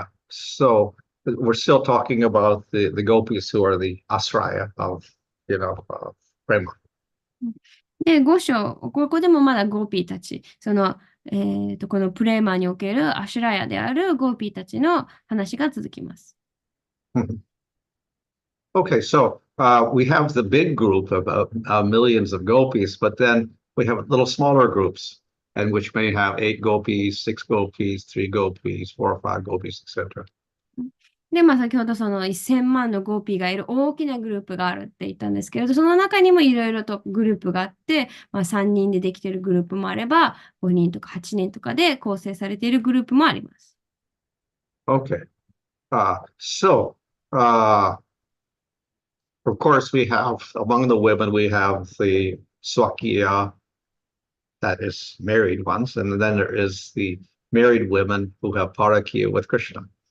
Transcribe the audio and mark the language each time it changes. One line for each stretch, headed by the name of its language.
English: So we're still talking about the gopis who are the asraya of, prema.
Japanese: で、5章、ここでもまだゴーピーたち、このプレーマーにおけるアシュラヤであるゴーピーたちの話が続きます。
English: Okay, so we have the big group of millions of gopis, but then we have little smaller groups, and which may have 8 gopis, 6 gopis, 3 gopis, 4 or 5 gopis, etc.
Japanese: で、先ほどその1000万のゴーピーがいる大きなグループがあるって言ったんですけれど、その中にもいろいろとグループがあって、3人でできているグループもあれば、5人とか8人とかで構成されているグループもあります。
English: Okay. So, of course, we have, among the women, we have the Swakya, that is married ones, and then there is the married women who have Parakya with Krishna.